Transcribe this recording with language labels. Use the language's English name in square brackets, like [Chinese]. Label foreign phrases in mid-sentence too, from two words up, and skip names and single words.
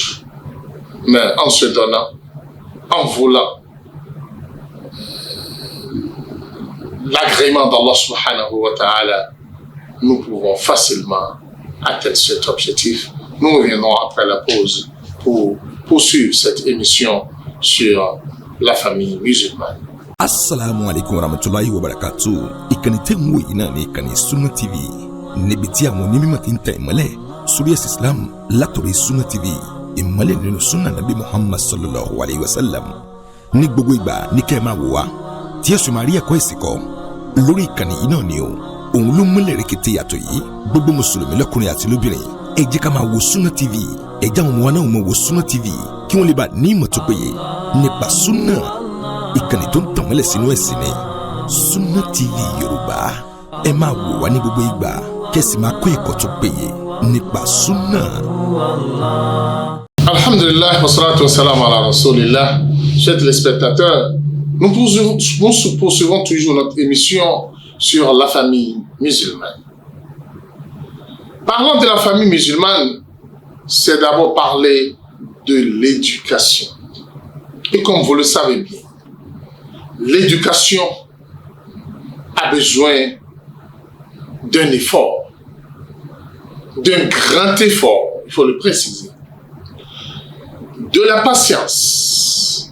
[French] Mais en se donnant, en voulant l'agrément d'Allah [Arabic] سبحانه وتعالى, [French] nous pouvons facilement atteindre cet objectif. Nous reviendrons après la pause pour poursuivre cette émission sur la famille musulmane. [Arabic] السلام عليكم ورحمة الله وبركاته. [Yoruba] Ìkànnì tẹ́ ń wò yìí náà ní ìkànnì Sunna TV. Níbi tí àwọn onímọ̀ ti ń tẹ ìmọ́lẹ̀ sórí ẹ̀sìn Islam látòrí Sunna TV. Ìmọ́lẹ̀ nínú Sunna Nabi Muhammad [Arabic] صلى الله عليه وسلم. [Yoruba] Ní gbogbo ìgbà ní kẹ́ ẹ máa wò wá tí ẹ sì máa rí ẹ̀kọ́ ẹ̀sìn kọ́ lórí ìkànnì yìí náà ni o. Òun ló múlẹ̀ rẹ̀kẹ̀tẹ̀ yàtọ̀ yìí. Gbogbo mùsùlùmí lọ́kùnrin àti lóbìnrin ẹ jẹ́ ká máa wo Sunna TV. Ẹ jẹ́ àwọn ọmọ wa náà máa wo Sunna TV kí wọ́n lè bá ní ìmọ̀ tó péye nípa Sunna. Ìkànnì tó ń tàn mọ́lẹ̀ sínú ẹ̀sìn ni Sunna TV Yorùbá. Ẹ máa wò wá ní gbogbo ìgbà kẹ́sì máa kọ́ ẹ̀kọ́ tó péye nípa Sunna. [Arabic] الحمد لله والصلاة والسلام على رسول الله. [French] Chers téléspectateurs, nous poursuivons toujours notre émission sur la famille musulmane. Parlant de la famille musulmane, c'est d'abord parler de l'éducation. Et comme vous le savez bien, l'éducation a besoin d'un effort, d'un grand effort, il faut le préciser, de la patience.